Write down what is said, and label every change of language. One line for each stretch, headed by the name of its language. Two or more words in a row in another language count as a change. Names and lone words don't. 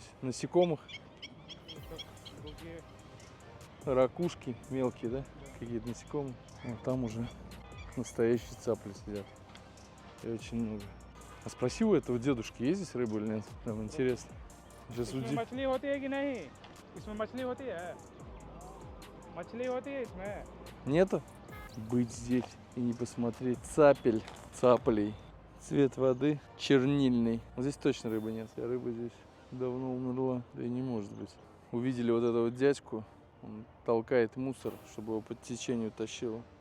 Russian: Насекомых? Другие. Ракушки мелкие, да? Какие-то насекомые. Вот там уже настоящие цапли сидят. И очень много. А спроси у этого дедушки, есть здесь рыба или нет? Прям интересно. Сейчас
Hindi: इसमें मछली होती है कि नहीं? इसमें मछली होती है? मछली होती है इसमें?
Russian: Нету? Быть здесь и не посмотреть цапель, цаплей. Цвет воды чернильный. Вот здесь точно рыбы нет. А рыба здесь давно умерла. Да и не может быть. Увидели вот этого дядьку. Он толкает мусор, чтобы его по течению тащило.